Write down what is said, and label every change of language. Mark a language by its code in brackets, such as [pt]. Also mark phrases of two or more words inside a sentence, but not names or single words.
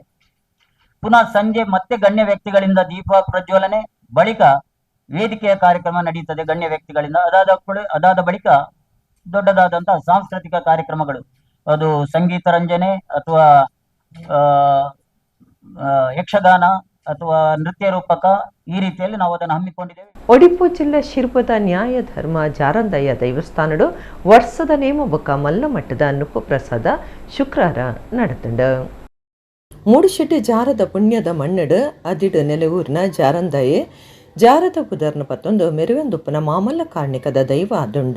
[kn] ಪುನಃ ಸಂಜೆ ಮತ್ತೆ ಗಣ್ಯ ವ್ಯಕ್ತಿಗಳಿಂದ ದೀಪ ಪ್ರಜ್ವಲನೆ, ಬಳಿಕ ವೇದಿಕೆಯ ಕಾರ್ಯಕ್ರಮ ನಡೀತದೆ ಗಣ್ಯ ವ್ಯಕ್ತಿಗಳಿಂದ. ಅದಾದ ಬಳಿಕ ದೊಡ್ಡದಾದಂತಹ ಸಾಂಸ್ಕೃತಿಕ ಕಾರ್ಯಕ್ರಮಗಳು, ಅದು ಸಂಗೀತ ರಂಜನೆ ಅಥವಾ ಯಕ್ಷಗಾನ ಅಥವಾ ನೃತ್ಯ ರೂಪಕ, ಈ ರೀತಿಯಲ್ಲಿ ನಾವು ಅದನ್ನು ಹಮ್ಮಿಕೊಂಡಿದ್ದೇವೆ. [tcy] ಒಡಿಪು ಜಿಲ್ಲೆ ಶಿರ್ಪದ ನ್ಯಾಯ ಧರ್ಮ ಜಾರಂದಯ್ಯ ದೈವಸ್ಥಾನಡು ವರ್ಷದ ನೇಮ ಬೊಕ್ಕ ಮಲ್ಲ ಮಟ್ಟದ ನುಪ್ಪು ಪ್ರಸಾದ ಶುಕ್ರವಾರ ನಡೆತಂಡು. ಮೂಡುಶೆಟ್ಟಿ ಜಾರದ ಪುಣ್ಯದ ಮಣ್ಣಡು ಅದಿಡು ನೆಲೆಯೂರಿನ ಜಾರಂದಯೆ ಜಾರದ ಪುದರ್ನ ಪತ್ತೊಂದು ಮೆರುವೆಂದುಪ್ಪನ ಮಾಮಲ್ಲ ಕಾರ್ಣಿಕದ ದೈವ ಅದುಂಡು.